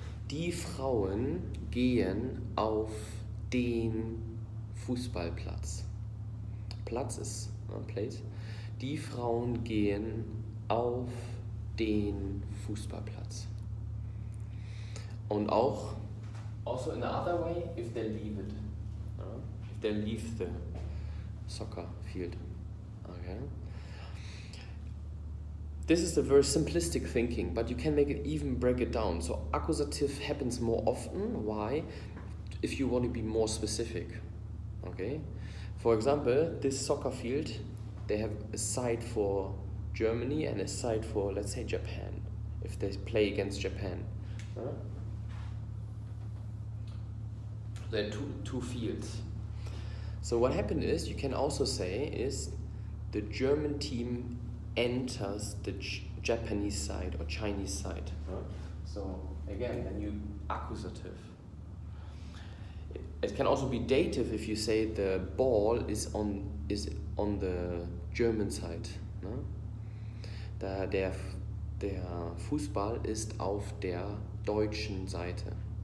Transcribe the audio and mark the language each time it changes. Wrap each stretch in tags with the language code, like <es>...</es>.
<de>Die Frauen gehen auf den Fußballplatz. Platz ist place. Die Frauen gehen auf den Fußballplatz. Und auch also</de> <en>in the other way, if they leave it. If they leave the soccer field. Okay. This is a very simplistic thinking, but you can make it even break it down. So accusative happens more often. Why? If you want to be more specific. Okay. For example, this soccer field, they have a side for Germany and a side for, let's say, Japan. If they play against Japan. There are two fields. So what happened is, you can also say is the German team enters the Japanese side or Chinese side. So again, then you accusative. It can also be dative if you say the ball is on the German side.</en> <de>Der Fußball ist auf der deutschen Seite.</de>